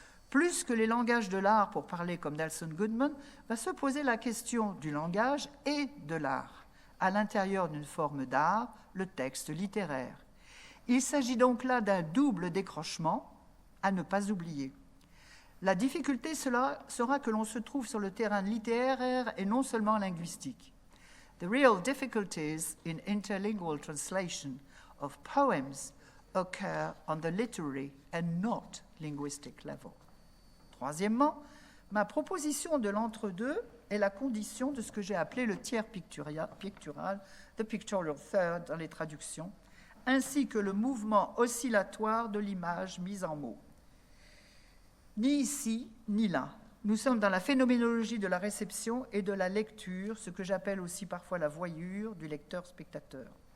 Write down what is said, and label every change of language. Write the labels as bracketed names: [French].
[French] Plus que les langages de l'art, pour parler comme Nelson Goodman, va se poser la question du langage et de l'art, à l'intérieur d'une forme d'art, le texte littéraire. Il s'agit donc là d'un double décrochement à ne pas oublier. La difficulté sera que l'on se trouve sur le terrain littéraire et non seulement linguistique. [English] The real difficulties in interlingual translation of poems occur on the literary and not linguistic level. [French] Troisièmement, ma proposition de l'entre-deux est la condition de ce que j'ai appelé le tiers pictural, [English] the pictorial third [French] dans les traductions, ainsi que le mouvement oscillatoire de l'image mise en mots. Ni ici, ni là. Nous sommes dans la phénoménologie de la réception et de la lecture, ce que j'appelle aussi parfois la voyure du lecteur-spectateur.